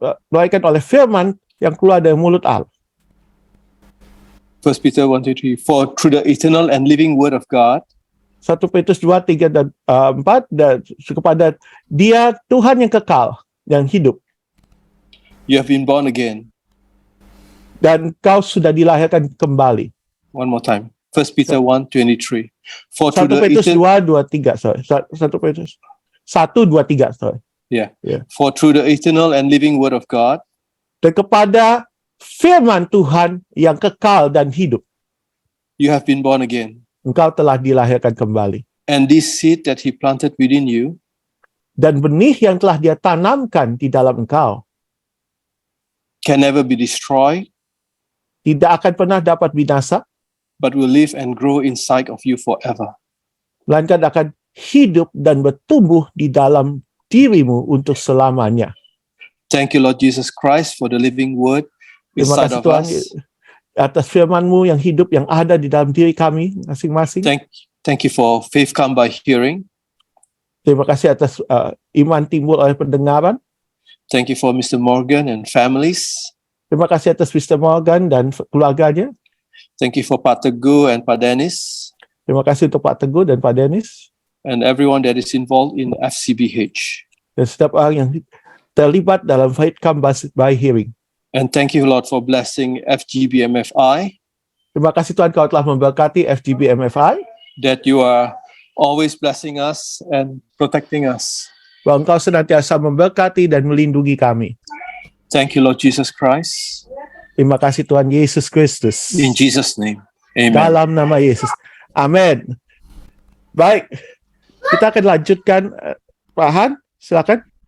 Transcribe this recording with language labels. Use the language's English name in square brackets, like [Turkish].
[Indonesian] melainkan oleh firman yang keluar dari mulut Allah. [English] 1 Peter 1:3, for through the eternal and living word of God, [Indonesian] 1 Petrus 2, 3, dan 4, dan kepada Dia Tuhan yang kekal, yang hidup, [English] you have been born again. [Indonesian] dan kau sudah dilahirkan kembali. [English] One more time. 1 Peter 1:23. For 1 through the [Indonesian] Petrus 2, [English] eternal, 2, 3, sorry. 1 Petrus 1, 2, 3, sorry. yeah. Yeah. For through the eternal and living word of God, [Indonesian] Dan kepada firman Tuhan yang kekal dan hidup, [English] you have been born again. [Indonesian] engkau telah dilahirkan kembali. [English] And this seed that he planted within you [Indonesian] Dan benih yang telah Dia tanamkan di dalam engkau [English] can never be destroyed, [Indonesian] tidak akan pernah dapat binasa, [English] but will live and grow inside of you forever. [Indonesian] melainkan akan hidup dan bertumbuh di dalam dirimu untuk selamanya. [English] Thank you, Lord Jesus Christ, for the living word [Indonesian] Terima [English] inside [Indonesian] kasih [English] of [Indonesian] Tuhan [English] us. [Indonesian] atas firman-Mu yang hidup, yang ada di dalam diri kami masing-masing. [English] Thank you for faith come by hearing. [Indonesian] Terima kasih atas iman timbul oleh pendengaran. [English] Thank you for Mr. Morgan and families. [Indonesian] Terima kasih atas Mr. Morgan dan keluarganya. [English] Thank you for Pak Teguh and Pak Dennis [Indonesian] Terima kasih untuk Pak Teguh dan Pak Dennis, [English] and everyone that is involved in FCBH. [Indonesian] dan setiap orang yang terlibat dalam faith come by hearing. [English] And thank you, Lord, for blessing FGBMFI, [Indonesian] Terima kasih Tuhan, Kau telah memberkati FGB MFI, [English] that you are always blessing us and protecting us. [Indonesian] bahwa Engkau senantiasa memberkati dan melindungi kami. [English] Thank you, Lord Jesus Christ. [Indonesian] Terima kasih Tuhan Yesus Kristus. [English] In Jesus' name, amen. [Indonesian] Dalam nama Yesus. Amin. Baik, kita akan lanjutkan. Pak Han, silakan.